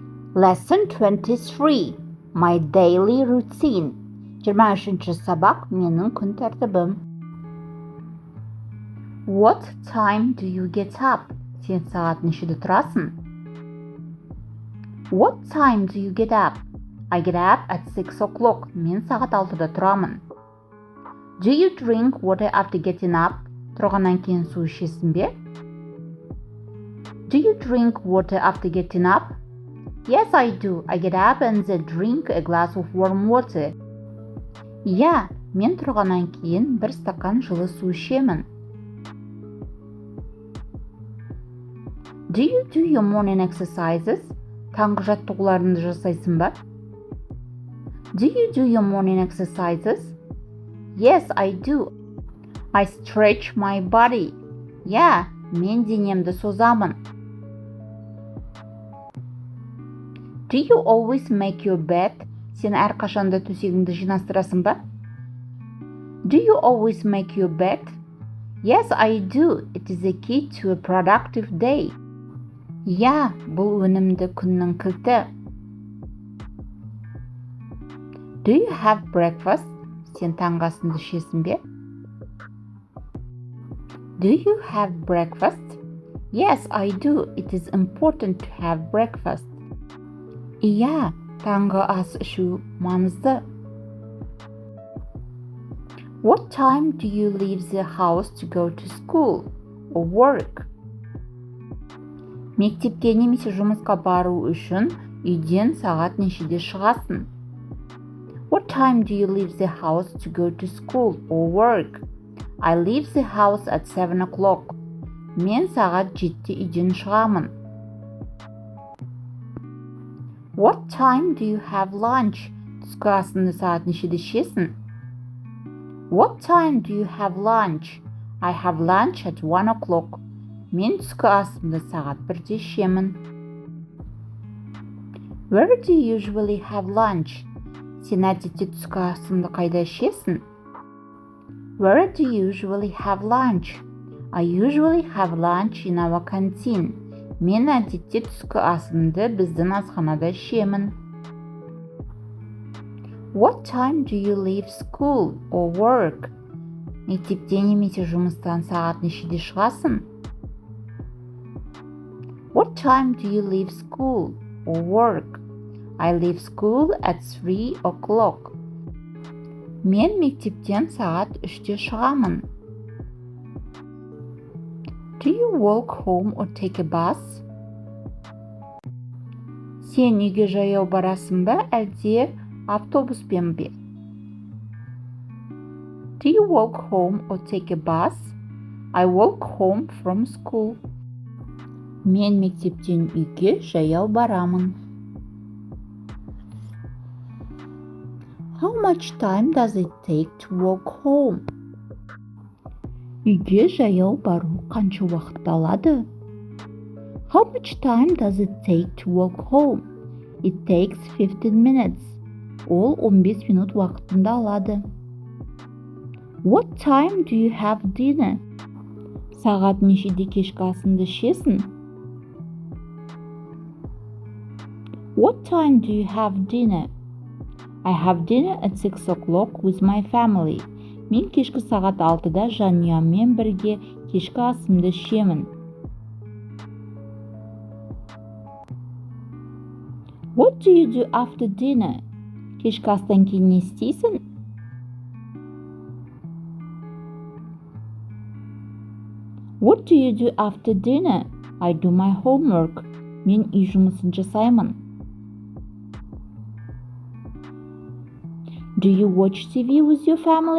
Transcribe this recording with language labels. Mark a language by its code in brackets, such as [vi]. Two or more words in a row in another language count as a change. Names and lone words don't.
[en] Lesson 23. My daily routine. [kk] 23-ші сабақ. Менің күн тәртібім. [en] What time do you get up? [kk] Сен сағат нешеде тұрасың? [en] What time do you get up? I get up at 6 o'clock. [kk] Мен сағат 6-да тұрамын. [en] Do you drink water after getting up? [kk] Тұрғаннан кейін су ішесің бе? [en] Do you drink water after getting up? Yes, I do. I get up and then drink a glass of warm water. Yeah, [kk] мен тұрғаннан кейін бір стакан жылы су ішемін. [en] Do you do your morning exercises? [kk] Таңғы жаттығуларыңды жасайсың ба? [en] Do you do your morning exercises? Yes, I do. I stretch my body. Yeah, [kk] мен денемді созамын. [en] Do you always make your bed? [kk] Сен әрқашанда төсегіңді жинастырасың ба? [en] Do you always make your bed? Yes, I do. It is a key to a productive day. Yeah, [kk] бұл өнімді күннің кілті. [en] Do you have breakfast? [kk] Сен таңғы асыңды ішесің бе? [en] Do you have breakfast? Yes, I do. It is important to have breakfast. [kk] Иә, таңғы ас ішу маңызды. [en] What time do you leave the house to go to school or work? [kk] Мектепке немесе жұмысқа бару үшін үйден сағат нешеде шығасың? [en] What time do you leave the house to go to school or work? I leave the house at 7 o'clock. [kk] Мен сағат 7-те үйден шығамын. [en] What time do you have lunch? [kk] Түскі асыңды сағат нешеде ішесің? [en] What time do you have lunch? I have lunch at 1 o'clock. [kk] Мен түскі асымды сағат 1-де ішемін. [en] Where do you usually have lunch? [kk] Сен әдетте түскі асыңды қайда ішесің? [en] Where do you usually have lunch? I usually have lunch in our canteen. [kk] Мен әдетте түскі асымды біздің асханада ішемін. [en] What time do you leave school or work? [kk] Мектептен немесе жұмыстан сағат нешеде шығасың? [en] What time do you leave school or work? I leave school at 3 o'clock. [kk] Мен мектептен сағат 3-те шығамын. [en] Do you walk home or take a bus? [kk] Сен үйге жаяу барасың ба, әлде автобуспен бе? [en] Do you walk home or take a bus? I walk home from school. [kk] Мен мектептен үйге жаяу барамын. [en] How much time does it take to walk home? [kk] Үйге жаяу бару қанша уақыт алады? [en] How much time does it take to walk home? It takes 15 minutes. [kk] Ол 15 минут уақытында алады. [en] What time do you have dinner? [kk] Сағат нешеде кешкі асыңды ішесің? [en] What time do you have dinner? I have dinner at 6 o'clock with my family. [kk] Мен кешкі сағат 6-да жанұяммен бірге кешкі асымды ішемін. [en] What do you do after dinner? [kk] Кешкі астан кейін не істейсің? [en] What do you do after dinner? I do my homework. [kk] Мен үй жұмысын жасаймын. [en] Do you watch TV with your family?